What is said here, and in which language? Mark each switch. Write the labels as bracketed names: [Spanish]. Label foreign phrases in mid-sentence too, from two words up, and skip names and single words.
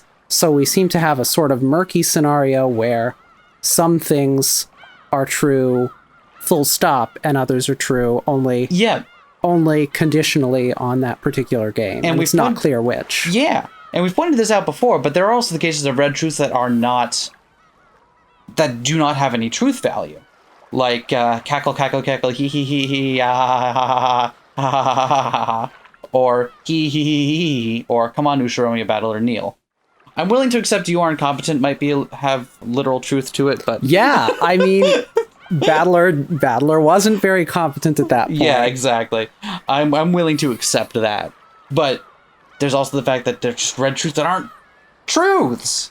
[English] So we seem to have a sort of murky scenario where some things are true full stop and others are true only conditionally on that particular game. And it's not clear which. Yeah. And we've pointed this out before, but there are also the cases of Red Truths that do not have any truth value. Like cackle, cackle, cackle, hee hee hee hee, ah ha ha ha ha ha ha ha ha ha, or hee hee hee hee, or come on, Ushiromi, Battler, kneel. I'm willing to accept you are incompetent might have literal truth to it, but yeah, I mean, Battler wasn't very competent at that point. Yeah, exactly. I'm willing to accept that, but there's also the fact that there's just Red Truths that aren't truths.